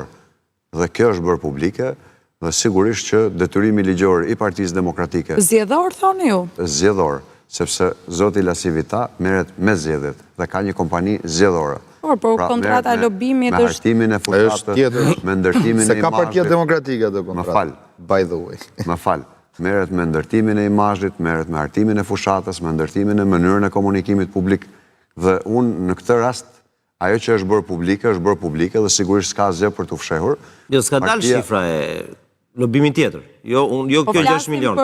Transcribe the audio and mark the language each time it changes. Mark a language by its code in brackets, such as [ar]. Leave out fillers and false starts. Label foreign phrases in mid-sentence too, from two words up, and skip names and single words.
[sq] Dhe kjo është bërë publike dhe sigurisht që detyrimi ligjor i Partisë Demokratike. Zgjedhor thoni ju? Zgjedhor, sepse zoti Lasivita merret me zgjedhjet dhe ka një kompani zgjedhore. Por kontrata e lobimit me hartimin e fushatës, me ndërtimin e imazhit. Se ka Partia Demokratike ato kontratë. [en] By the way. [sq] Më fal. Merret me ndërtimin e imazhit, merret me hartimin e fushatës, me ndërtimin e mënyrën e komunikimit publik dhe unë në këtë rast ajo që është bërë publike dhe sigurisht s'ka asgjë për t'u fshehur. Jo, s'ka dalë shifra e lobimin tjetër. Jo kjo 6 milion.